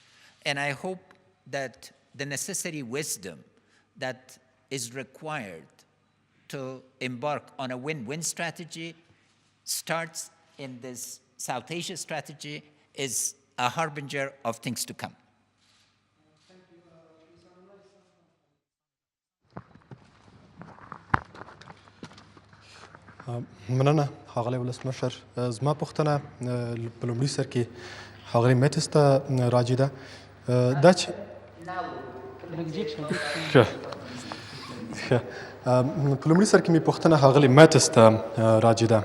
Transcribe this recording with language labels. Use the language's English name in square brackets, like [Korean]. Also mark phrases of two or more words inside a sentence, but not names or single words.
[English] And I hope that the necessary wisdom that is required to embark on a win-win strategy starts in this South Asia strategy is a harbinger of things to come. [Pashto] مننه ښاغلی ولسمشر زما پوښتنه په لومړي سر کې ښاغلی میټس ته راجع ده دا چې په لومړي سر کې مې پوښتنه ښاغلي میټس ته راجع ده.